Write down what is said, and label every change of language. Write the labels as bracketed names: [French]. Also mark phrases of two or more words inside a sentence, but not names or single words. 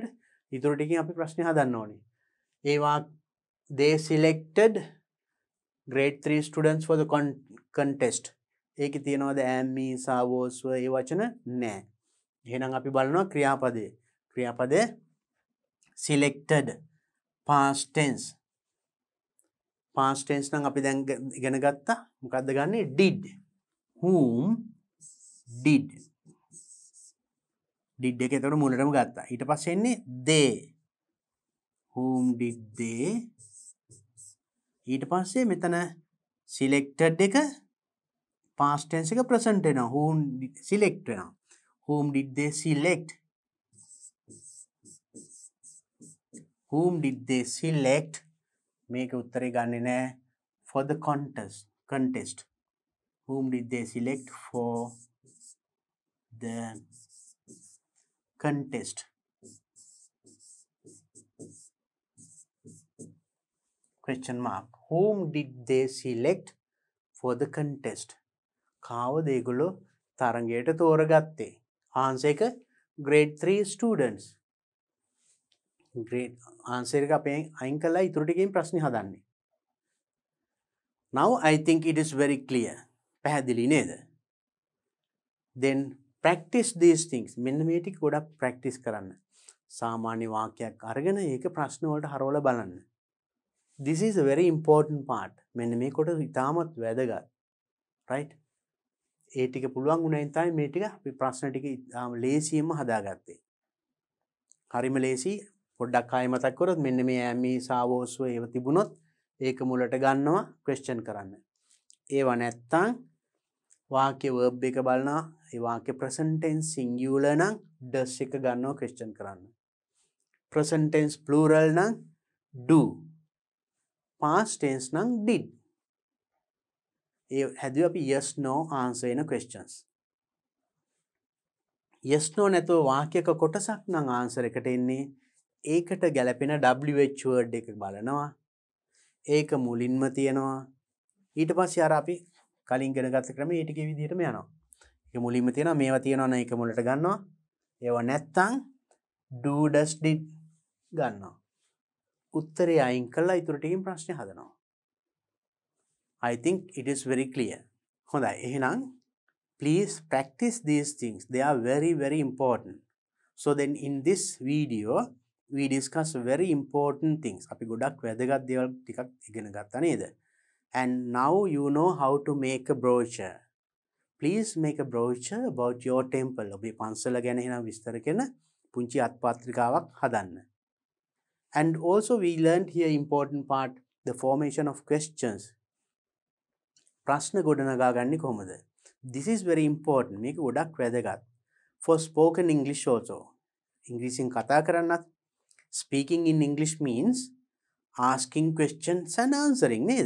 [Sinhala] ඊටු ටිකකින් අපි ප්‍රශ්නේ හදන්න ඕනේ. [English] ඒවා they selected grade 3 students for the contest. [Sinhala] ඒකේ තියනවාද [English] am is was were [Sinhala] ඒ වචන නැහැ. එහෙනම් අපි බලනවා ක්‍රියාපදයේ. ක්‍රියාපදයේ selected [English] past tense. past tense [Sinhala] නම් අපි දැන් ඉගෙන ගත්තා. මොකද්ද ගන්නෙ? [English] did. whom did. did එක එතකොට මුලටම ගත්තා. ඊට පස්සේ එන්නේ they. whom did they? ඊට පස්සේ මෙතන selected එක past tense එක present වෙනවා. whom select වෙනවා. whom did they select? whom did they select? [Sinhala] මේක උත්තරේ ගන්නෙ නෑ [English] for the contest. whom did they select for the contest? Question mark. Whom did they select for the contest? [Sinhala] කාවද ඒගොල්ලෝ තරගයට තෝරගත්තේ? answer එක [English] grade 3 students. great answer [Sinhala] එක අපි අයින් කළා ඊටු ටිකකින් ප්‍රශ්නේ හදන්නේ. [English] Now I think it is very clear. [Sinhala] පැහැදිලි නේද? [English] Then practice these things. [Sinhala] මෙන්න මේ ටික ගොඩක් practice කරන්න. සාමාන්‍ය වාක්‍යයක් අරගෙන ඒක ප්‍රශ්න වලට හරවලා බලන්න. [English] This is a very important part. [Sinhala] මෙන්න මේ කොට ඉතාමත් වැදගත්. Right? ඒ ටික පුළුවන් වුණායින් තමයි මේ ටික අපි ප්‍රශ්න ටික ලේසියෙන්ම හදාගත්තේ. හරිම ලේසි. පොඩ්ඩක් ආයෙ මතක් කරොත් මෙන්න මේ [English] am is was were [Sinhala] ඒව තිබුණොත් ඒක මුලට ගන්නවා question කරන්න. ඒව නැත්තම් වාක්‍ය verb එක බලනවා. ඒ වාක්‍ය [English] present tense singular [Sinhala] නම් does එක ගන්නවා question කරන්න. [English] present tense plural නම් do. past tense නම් did. [Sinhala] ඒ හැදුවේ අපි [English] yes no answer වෙන questions. yes no [Sinhala] නැතුව වාක්‍යයක කොටසක් නම් answer එකට එන්නේ ඒකට ගැලපෙන [English] wh word [Sinhala] එක බලනවා. ඒක මුලින්ම තියෙනවා. ඊට පස්සේ අර අපි කලින් ඉගෙන ගත්ත ක්‍රමයේ ඒ ටිකේ විදිහටම යනවා. ඒක මුලින්ම තියෙනවා මේවා තියෙනවා නම් ඒක මුලට ගන්නවා. ඒවා නැත්තම් [English] do does did [Sinhala] ගන්නවා. උත්තරේ අයින් කළා ඊටු ටිකකින් ප්‍රශ්නේ හදනවා. [English] I think it is very clear. [Sinhala] හොඳයි. [English] එහෙනම් please practice these things. They are very very important. So then in this video we discuss very important things. [Sinhala] අපි ගොඩක් වැදගත් දේවල් ටිකක් ඉගෙන ගත්තා නේද? [English] And now you know how to make a brochure. Please make a brochure about your temple. [Sinhala] ඔබේ පන්සල ගැන එහෙනම් විස්තර කරන පුංචි අත්පත්‍රිකාවක් හදන්න. [English] And also we learned here important part, the formation of questions. [Sinhala] ප්‍රශ්න ගොඩනගා ගන්නේ කොහොමද? [English] This is very important. [Sinhala] මේක ගොඩක් වැදගත්. [English] For spoken English also. [Sinhala] ඉංග්‍රීසියෙන් කතා කරන්නත් [English] speaking in English means asking questions and answering නේද?